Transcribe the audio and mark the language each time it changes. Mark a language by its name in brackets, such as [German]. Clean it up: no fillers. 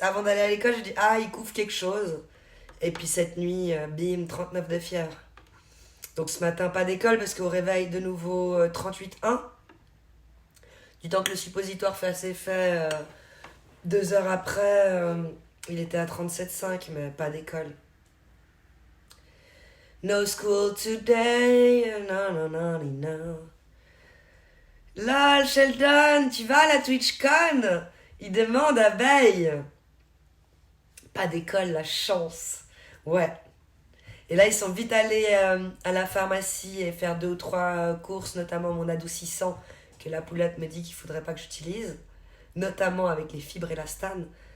[French] Avant d'aller à l'école, j'ai dit, ah, il couvre quelque chose. Et puis cette nuit, bim, 39 de fièvre. Donc ce matin, pas d'école parce qu'au réveil, de nouveau 38,1. Du temps que le suppositoire fait ses effets, 2 heures après, il était à 37,5, mais pas d'école. [English] No school today, no, no, no, no. [French] Lol, Sheldon, tu vas à la TwitchCon? Il demande abeille. Pas d'école, la chance. Ouais. Et là, ils sont vite allés à la pharmacie et faire 2 ou 3 courses, notamment mon adoucissant, que la poulette me dit qu'il faudrait pas que j'utilise, notamment avec les fibres élastane.